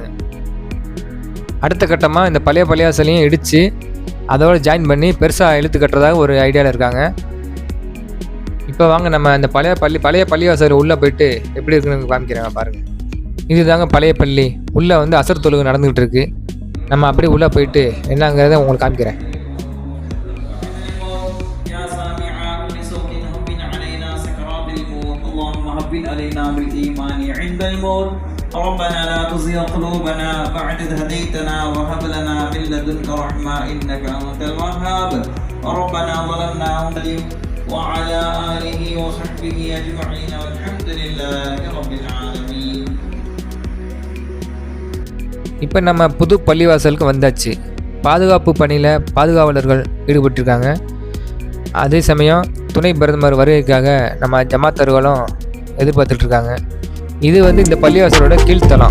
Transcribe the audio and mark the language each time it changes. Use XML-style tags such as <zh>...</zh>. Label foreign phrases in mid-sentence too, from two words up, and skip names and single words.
<ta>அடுத்த கட்டமாக இந்த பழைய பள்ளிவாசலையும் இடித்து அதோடு ஜாயின் பண்ணி பெருசாக இழுத்து கட்டுறதாக ஒரு ஐடியாவில் இருக்காங்க. இப்போ வாங்க நம்ம அந்த பழைய பள்ளிவாசல் உள்ளே போயிட்டு எப்படி இருக்குன்னு காமிக்கிறாங்க பாருங்கள். இது தாங்க பழைய பள்ளி. உள்ளே அசர் தொழுகை நடந்துகிட்டு இருக்கு. நம்ம அப்படியே உள்ளே போயிட்டு என்னங்கிறத உங்களுக்கு காமிக்கிறேன்.</ta> <ar>ربنا لا تزغ قلوبنا بعد إذ هديتنا وهب لنا من لدنك رحمة إنك أنت الوهاب ربنا ظلمنا وعلى آله وصحبه أجمعين والحمد لله رب العالمين.</ar> <ta>இப்போ நம்ம புது பள்ளிவாசலுக்கு வந்தாச்சு. பாதுகாப்பு பணியில் பாதுகாவலர்கள் ஈடுபட்டிருக்காங்க. அதே சமயம் துணை பிரதமர் வருகைக்காக நம்ம ஜமாத்தர்களும் எதிர்பார்த்துட்ருக்காங்க. இது இந்த பள்ளிவாசலோட கீழ்த்தளம்.</ta>